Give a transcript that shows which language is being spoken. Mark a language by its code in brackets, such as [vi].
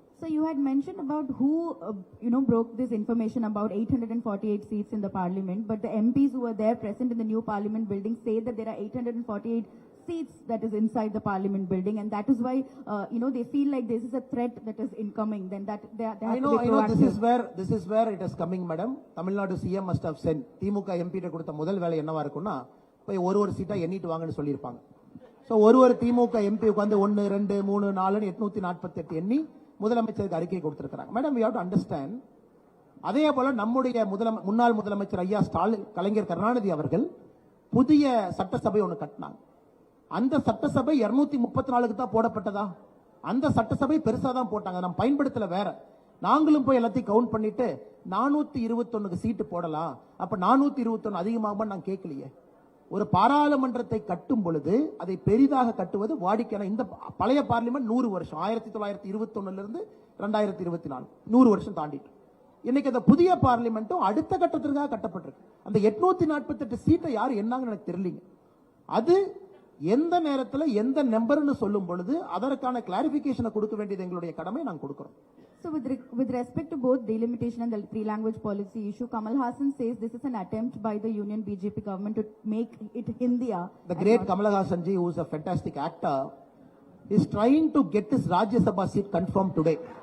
[en] So you had mentioned about who, broke this information about 848 seats in the parliament, but the MPs who were there present in the new parliament building say that there are 848 seats that is inside the parliament building, and that is why, they feel like this is a threat that is incoming. Then that they have to be proactive. I know. This is where it is coming, madam. Tamil Nadu CM must have sent [ta] DMK MP கொடுத்த முதல் வேலை என்னவா இருக்கும்னா போய் ஒரு சீட்டா எண்ணிட்டு வாங்கன்னு சொல்லியிருப்பாங்க. [en] So [ta] ஒரு திமுக MP உட்கார்ந்து 1 2 3 4 848 எண்ணி முதலமைச்சருக்கு அறிக்கை கொடுத்திருக்காங்க. Madam, [en] we have to understand. [ta] அதே போல நம்முடைய முன்னாள் முதலமைச்சர் ஐயா ஸ்டாலின் கலைஞர் கருணாநிதி அவர்கள் புதிய சட்டசபை ஒன்று கட்டினாங்க. அந்த சட்டசபை 234க்கு தான் போடப்பட்டதா? அந்த சட்டசபை பெருசா தான் போட்டாங்க. நம்ம பயன்படுத்தல வேற. நாங்களும் போய் எல்லாத்தையும் கவுண்ட் பண்ணிட்டு 421க்கு சீட்டு போடலாம். அப்ப 421 அதிகமாக நான் கேட்கலையே. ஒரு பாராளுமன்றத்தை கட்டும் பொழுது அதை பெரிதாக கட்டுவது வாடிக்கையான. இந்த பழைய பார்லிமெண்ட் 100 வருஷம், 1921 இருந்து 2024 100 வருஷம் தாண்டிட்டு. இன்னைக்கு அந்த புதிய பார்லிமெண்ட்டும் அடுத்த கட்டத்திற்காக கட்டப்பட்டிருக்கு. அந்த 848 சீட்டை யார் என்னாங்கன்னு எனக்கு தெரியலீங்க. அது எந்த நேரத்தில் எந்த நம்பர்னு சொல்லும் பொழுது அதற்கான கிளாரிபிகேஷனை கொடுக்க வேண்டியது எங்களுடைய கடமை, நாங்கள் கொடுக்கிறோம். [en] So with respect to both delimitation and the three-language policy issue, Kamal Hassan says this is an attempt by the Union BJP government to make it Hindiya. The great Kamal Hassan ji, who is a fantastic actor, is trying to get his Rajya Sabha seat confirmed today.